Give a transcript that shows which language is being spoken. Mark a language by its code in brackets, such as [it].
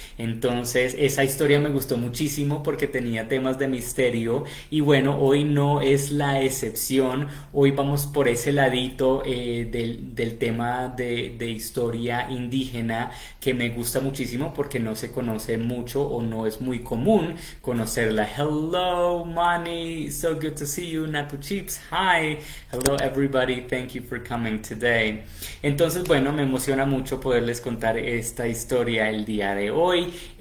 [es] Entonces esa historia me gustó muchísimo porque tenía temas de misterio y bueno, hoy no es la excepción. Hoy vamos por ese ladito del tema de historia indígena que me gusta muchísimo porque no se conoce mucho o no es muy común conocerla. [en] Hello, Manny, so good to see you. Natu Chips, hi. Hello, everybody, thank you for coming today. [es] Entonces, bueno, me emociona mucho poderles contar esta historia el día de hoy.